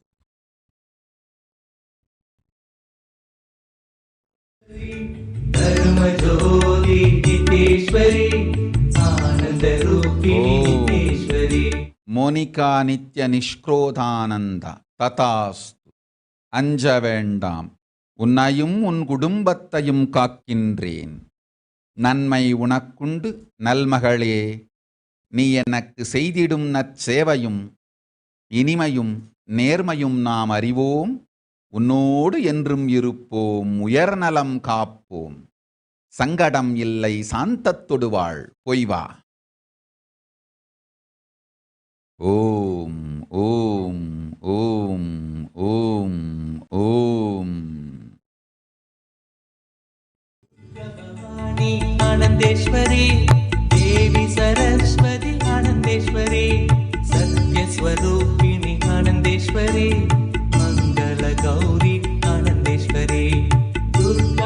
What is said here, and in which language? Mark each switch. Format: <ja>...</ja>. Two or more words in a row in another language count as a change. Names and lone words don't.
<sa>धर्मज्योति नित्येश्वरी आनन्दरूपिणि नित्येश्वरी मोनिका नित्य निष्क्रोधानंद तथास्तु.</sa> <ta>அஞ்ச வேண்டாம், உன்னையும் உன் குடும்பத்தையும் காக்கின்றேன். நன்மை உனக்குண்டு நல்மகளே, நீ எனக்கு செய்திடும் நற்சேவையும் இனிமையும் நேர்மையும் நாம் அறிவோம். உன்னோடு என்றும் இருப்போம், உயர்நலம் காப்போம். சங்கடம் இல்லை, சாந்தத்தொடு வாழ், போய் வா.</ta> <sa>ओम् ओम् ओम् ओम् ओम्. आनन्देश्वरी देवी सरस्वती आनन्देश्वरी सत्यस्वरूपिणि आनन्देश्वरी मङ्गलगौरी आनन्देश्वरी दुर्गा</sa>